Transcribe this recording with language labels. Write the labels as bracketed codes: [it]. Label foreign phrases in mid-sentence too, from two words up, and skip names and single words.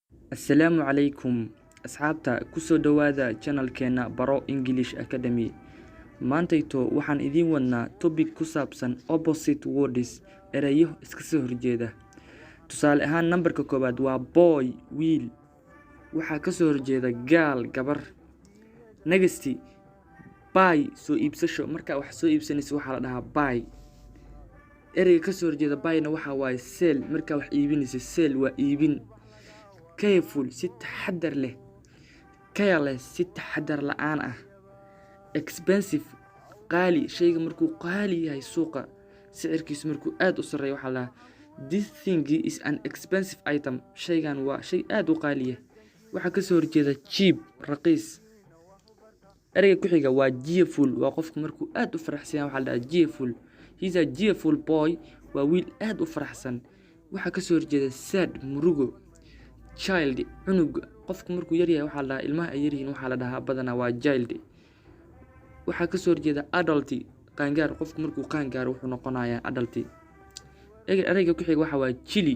[ar] السلام عليكم [so] asxaabta kusoo dhawaada channelkeena Baro English Academy. Maantayto waxaan idiin wadnaa topic ku saabsan [en] opposite words, [so] erayo iska soo horjeeda. Tusaale ahaan numberka koobaad waa boy, wiil. Waxaa ka soo horjeeda girl, gabar. [en] Next, buy, [so] soo iibsasho. Marka wax soo iibsanayso waxaa la dhahaa buy. Ereyga ka soo horjeeda buy-na waxa waaye sell. Marka wax iibinayso sell waa iibin. Careful, si taxadar leh. Careless, si taxadar la'aan ah. Expensive, qaali. Shayga markuu qaali yahay suuqa, sicirkiisu markuu aad u sareeyo waxaa la [en] this thing is an expensive item. [so] Shaygan waa shay aad u qaali ah. Waxaa ka soo horjeeda cheap, raqiis. Ereyga ku xiga waa cheerful, waa qofka markuu aad u faraxsan yahay waxaa la dhahaa cheerful. [en] He's a cheerful boy, [so] waa wiil aad u faraxsan. Waxaa ka soo horjeeda sad, murugo. Child, cunug. Qofka markuu yar yahay waxaa la dhahaa ilmaha ay yaryihiin waxaa la dhahaa badanaa waa child. Waxaa ka soo horjeeda adult, qaangaar. Qofka markuu qaangaar wuxuu noqonayaa adult. Ereyga ku xiga waxa waa chilly.